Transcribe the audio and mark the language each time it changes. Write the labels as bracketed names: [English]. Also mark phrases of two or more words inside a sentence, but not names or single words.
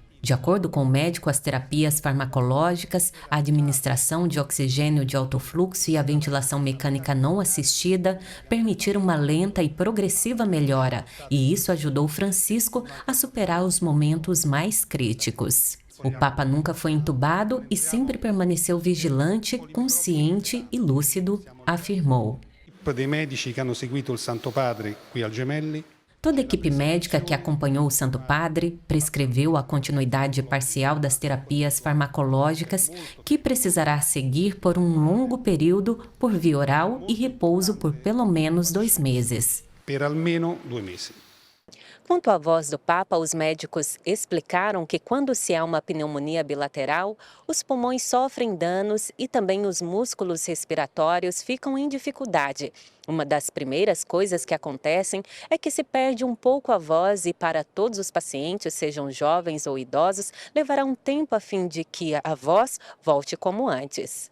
[Portuguese] De acordo com o médico, as terapias farmacológicas, a administração de oxigênio de alto fluxo e a ventilação mecânica não assistida permitiram uma lenta e progressiva melhora, e isso ajudou Francisco a superar os momentos mais críticos. O Papa nunca foi entubado e sempre permaneceu vigilante, consciente e lúcido, afirmou. [Italian] Dei medici che hanno seguito il Santo Padre qui al Gemelli. [Portuguese] Toda a equipe médica que acompanhou o Santo Padre prescreveu a continuidade parcial das terapias farmacológicas, que precisará seguir por um longo período por via oral e repouso por pelo menos 2 meses. [Italian] Per almeno 2 mesi. [Portuguese] Quanto à voz do Papa, os médicos explicaram que quando se há uma pneumonia bilateral, os pulmões sofrem danos e também os músculos respiratórios ficam em dificuldade. Uma das primeiras coisas que acontecem é que se perde um pouco a voz e para todos os pacientes, sejam jovens ou idosos, levará um tempo a fim de que a voz volte como antes.